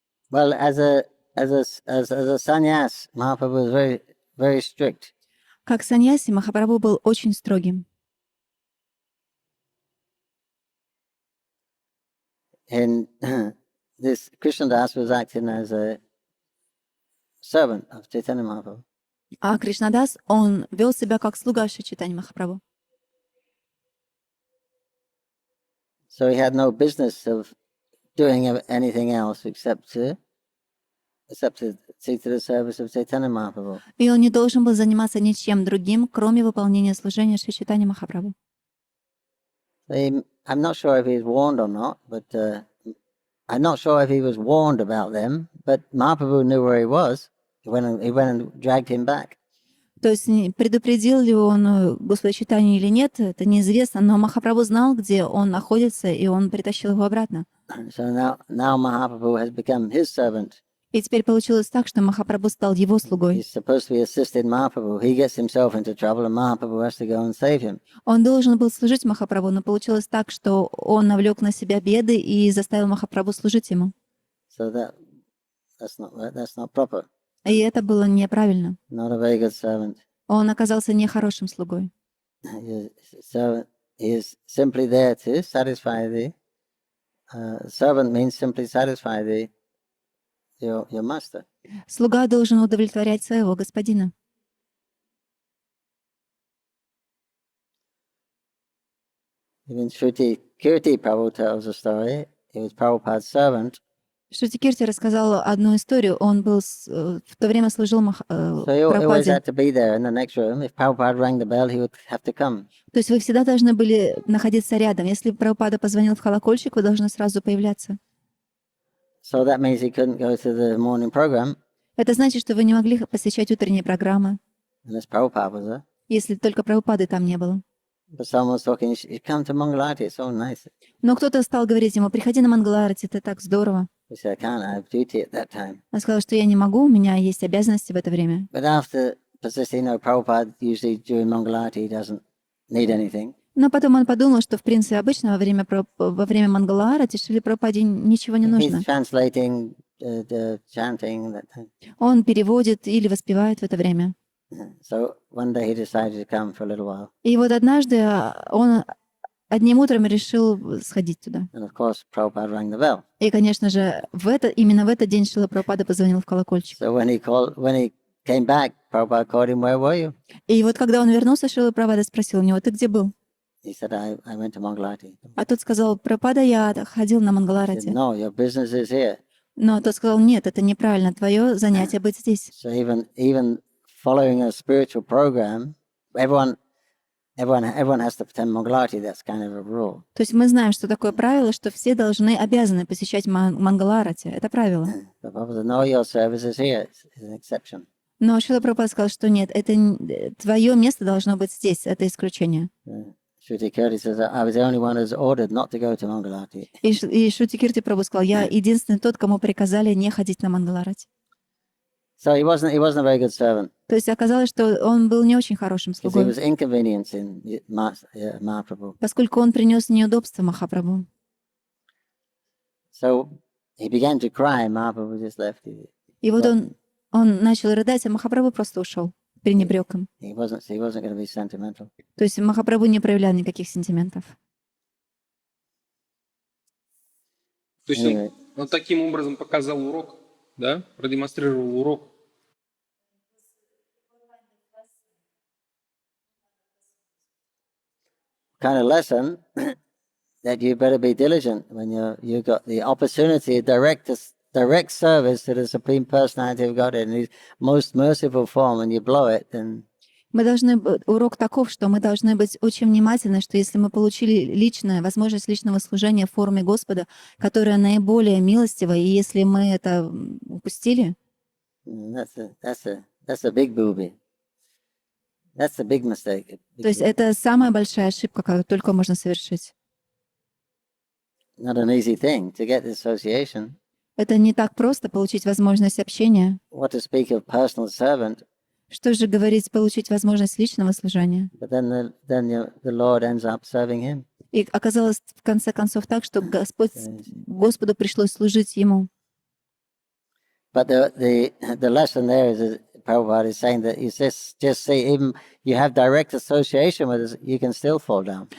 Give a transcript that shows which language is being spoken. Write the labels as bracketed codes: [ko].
[en] Well, as a sannyas, Mahaprabhu was very, very strict. [ru] Как саньяси, Махапрабху был очень строгим. [en] And this Krishnadas was acting as a servant of Chaitanya Mahaprabhu. [ru] А Кришнадас, он вел себя как слуга Шри Чайтаньи Махапрабху. [en] So he had no business of doing anything else except to see to the service of Chaitanya Mahaprabhu. [ru] И он не должен был заниматься ничем другим, кроме выполнения служения Шри Чайтаньи Махапрабху. [en] I'm not sure if he's warned or not, but I'm not sure if he was warned about them, but Mahaprabhu knew where he was. He went and dragged him back. [ru] То есть предупредил ли он Господа Чайтанью или нет, это неизвестно, но Махапрабху знал, где он находится, и он притащил его обратно. [en] So now Mahaprabhu has become his servant. [ru] И теперь получилось так, что Махапрабху стал его слугой. [en] He's supposed to be assisting Mahaprabhu. He gets himself into trouble, and Mahaprabhu has to go and save him. [ru] Он должен был служить Махапрабху, но получилось так, что он навлек на себя беды и заставил Махапрабху служить ему. [en] So that's not right. That's not proper. [ru] И это было неправильно. [en] Not a very good servant. [ru] Он оказался нехорошим слугой. [en] So he is simply there to satisfy thee. Servant means simply satisfy thee. Your master. [ru] Слуга должен удовлетворять своего господина. [en] Even Shri Prabhu tells a story. He was Prabhupada's servant. [ru] Шрути Кирти рассказал одну историю. Он был в то время служил [en] So he always [ru] Прабхупаде. [en] had to be there in the next room. If Prabhupada rang the bell, he would have to come. [ru] То есть вы всегда должны были находиться рядом. Если Прабхупада позвонил в колокольчик, вы должны сразу появляться. [en] So that means he couldn't go to the morning program [ru] Это значит, что вы не могли посещать утренние программы, [en] unless Prabhupada was there. [ru] если только Прабхупады там не было. [en] But someone was talking, you come to Mangalati, it's so nice. [ru] Но кто-то стал говорить ему: приходи на Мангаларати, это так здорово. [en] He said, I can't, I have duty at that time. [ru] Он сказал, что я не могу, у меня есть обязанности в это время. [en] But after persisting, Prabhupada usually during Mangalati doesn't need anything. [ru] Но потом он подумал, что в принципе обычно во время Мангалаарати Шриле Прабхупаде ничего не нужно. [en] He's translating the chanting that time. [ru] Он переводит или воспевает в это время. [en] So one day he decided to come for a little while. [ru] И вот однажды он одним утром решил сходить туда. [en] And of course, Prabhupada rang the bell. [ru] И, конечно же, именно в этот день Шрила Прабхупада позвонил в колокольчик. [en] So when he came back, Prabhupada called him, where were you? [ru] И вот когда он вернулся, Шрила Прабхупада спросил у него: ты где был? [en] He said, I went to Mangalati. [ru] А тот сказал: Прабхупада, я ходил на [en] He said, [ru] Мангаларати. [en] no, your business is here. [ru] Но тот сказал, нет, это неправильно, твое занятие быть здесь. [en] So even following a spiritual program, everyone has to attend Mangalarti. That's kind of a rule. [ru] То есть мы знаем, что такое правило, что все обязаны посещать Мангаларати. Это правило. [en] But Prabhupada said, no, your service is here. It's an exception. [ru] Но Шрила Прабхупада сказал, что нет, твое место должно быть здесь, это исключение. [en] Shruti Kirti says, I was the only one who's ordered not to go to Mangalarti. [ru] И Шрути Кирти Прабху сказал, я единственный тот, кому приказали не ходить на Мангаларати. [en] So he wasn't a very good servant. [ru] То есть оказалось, что он был не очень хорошим [en] Because he [ru] слугой, [en] was inconveniencing Mahaprabhu. [ru] поскольку он принес неудобства Махапрабху. [en] So he began to cry, Mahaprabhu just left. [ru] И вот он начал рыдать, а Махапрабху просто ушел, пренебрег им. [en] He wasn't going to be sentimental. [ru] То есть Махапрабху не проявлял никаких сентиментов. То есть [en] Anyway. [ru] он таким образом показал урок, да? Продемонстрировал урок. [en] Kind of lesson that you better be diligent when you got the opportunity to direct service to the Supreme Personality of Godhead in His most merciful form, and you blow it, then [ru] Урок таков, что мы должны быть очень внимательны, что если мы получили возможность личного служения в форме Господа, которая наиболее милостива, и если мы это упустили, [en] that's a big booby. That's a big mistake. [ru] то есть это самая большая ошибка, которую только можно совершить. [en] Not an easy thing to get the association. [ru] Это не так просто получить возможность общения. [en] What to speak of personal servant, [ru] Что же говорить, получить возможность личного служения? [en] but then the Lord ends up serving him. [ru] И оказалось в конце концов так, что Господу пришлось служить Ему. [en] But the lesson there is Prabhupada is saying that you just say even you have direct association with us, you can still fall down.